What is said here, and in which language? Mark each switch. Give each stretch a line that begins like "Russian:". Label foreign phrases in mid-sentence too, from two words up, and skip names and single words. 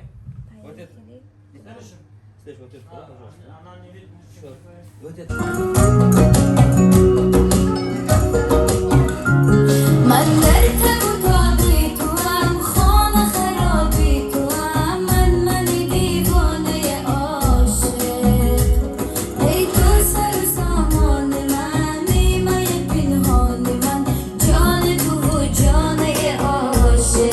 Russian: Вот это. Слышь, вот это, пожалуйста. Всё. Вот это.
Persian: من در تب و تاب توام خانه خرابی توام من دیوانه عاشق ای تو سر و سامان من نیمه پنهان من جان تو و جان عاشق